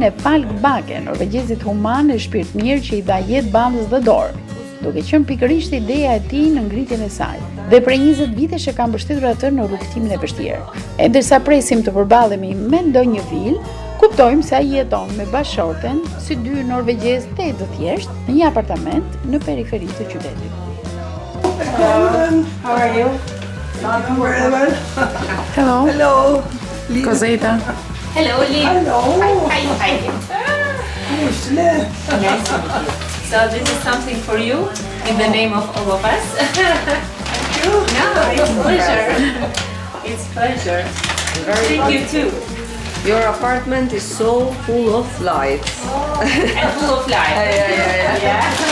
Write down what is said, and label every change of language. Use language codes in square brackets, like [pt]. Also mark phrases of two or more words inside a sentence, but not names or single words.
[sq] e Falk Bake, norvegjezit human e shpirt mirë që I dha jetë bandës dhe dorë, duke qenë pikërisht ideja e tij në ngritjen e saj. Dhe prej 20 vitesh e ka mbështetur atë në rrugtimin e vështirë. E ndërsa presim të përballemi me ndonjë vil, kuptojmë se ai jeton me bashorten, si dy norvegjezë të thjeshtë, në një apartament në periferi të qytetit. [en] How are you? Very well. Hello. Hello. Cos'eta? Hello, Lee. Hello. Hi. Nice to meet you. So this is something for you in the name of all of us. Thank you. No, it's a pleasure. It's a pleasure. Thank you too. Your apartment is so full of lights. And full of life. Yeah.